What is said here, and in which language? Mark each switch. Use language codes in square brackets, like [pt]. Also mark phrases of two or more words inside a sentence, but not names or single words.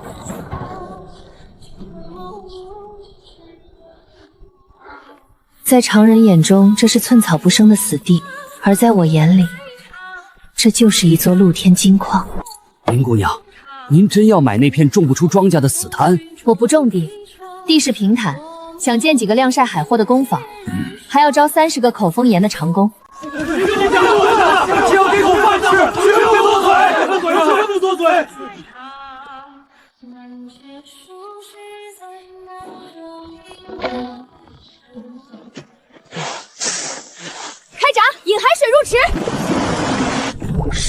[zh] 在常人眼中，这是寸草不生的死地，而在我眼里，这就是一座露天金礦。林姑娘，您真要买那片种不出庄稼的死滩？我不种地，地势平坦，想建几個晾曬海貨的工坊，還要招30個口風嚴的長工。只要給口飯吃，絕不多嘴，絕不多嘴。開閘，引海水入池。